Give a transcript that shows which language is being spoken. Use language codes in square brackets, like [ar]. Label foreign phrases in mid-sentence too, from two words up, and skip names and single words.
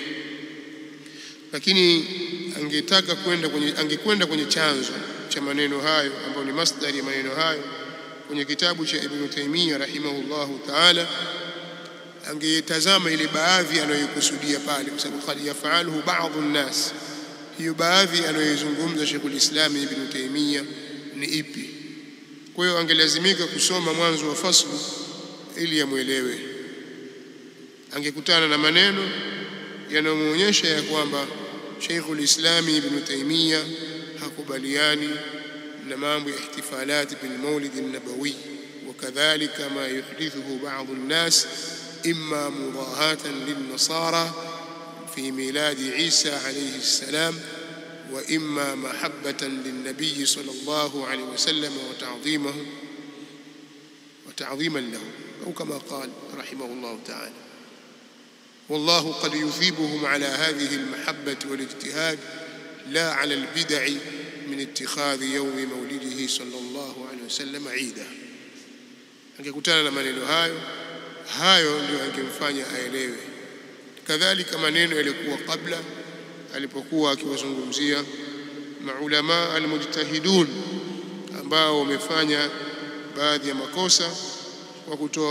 [sw] Lakini angekwenda kwenye chanzo cha maneno hayo ambayo ni masdari ya maneno hayo kwenye kitabu cha Ibn Taymiyyah [ar] رحمه الله تعالى, [sw] angetazama ile baadhi anayokusudia pale, kwa sababu [ar] قد يفعله بعض الناس. [sw] Hiyo baadhi anayozungumza Sheikhul Islam Ibn Taymiyyah ni ipi? Kwa hiyo angelazimika kusoma mwanzo wa faslu ili amuelewe. Angekutana na maneno yanayoonyesha ya kwamba Sheikhul Islam Ibn Taymiyyah hakubaliani na mambo ya [ar] احتفالات بالمولد النبوي وكذلك ما يحدثه بعض الناس إما مضاهاة للنصارى في ميلاد عيسى عليه السلام وإما محبة للنبي صلى الله عليه وسلم وتعظيما له أو كما قال رحمه الله تعالى. والله قد يثيبهم على هذه المحبة والاجتهاد لا على البدع من اتخاذ يوم مولده صلى الله عليه وسلم عيدا. [sw] angekutana na maneno hayo ndio angemfanya aelewe. Kadhalika maneno yalikuwa kabla, alipokuwa akiwazungumzia maulama almujtahidun ambao wamefanya baadhi ya makosa kwa kutoa